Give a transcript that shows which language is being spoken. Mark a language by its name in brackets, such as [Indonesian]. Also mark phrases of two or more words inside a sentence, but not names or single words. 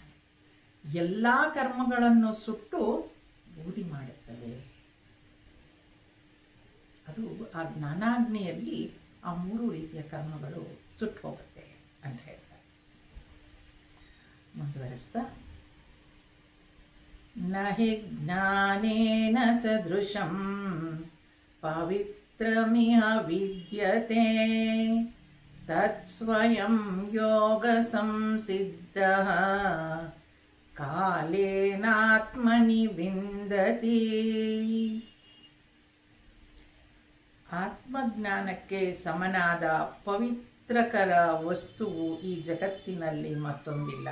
[Kannada] ಎಲ್ಲ ಕರ್ಮಗಳನ್ನು ಸುಟ್ಟು ಬೂದಿ ಮಾಡುತ್ತವೆ. ಅದು ಆ ಜ್ಞಾನಾಗ್ನಿಯಲ್ಲಿ ಆ ಮೂರು ರೀತಿಯ ಕರ್ಮಗಳು ಸುಟ್ಟು ಹೋಗುತ್ತೆ ಅಂತ ಹೇಳ್ತಾರೆ. ಮುಂದುವರಿಸ್ತಾ, [Sanskrit] ನ ಹಿ ಜ್ಞಾನೇನ ಸದೃಶಂ ಪವಿತ್ರಮಿಹ ವಿದ್ಯತೆ ತತ್ಸ್ವಯಂ ಯೋಗ ಸಂಸಿದ್ಧಃ ಕಾಲೇನಾತ್ಮನಿ ವಿಂದತಿ. [Kannada] ಆತ್ಮಜ್ಞಾನಕ್ಕೆ ಸಮನಾದ ಪವಿತ್ರಕರ ವಸ್ತುವು ಈ ಜಗತ್ತಿನಲ್ಲಿ ಮತ್ತೊಂದಿಲ್ಲ.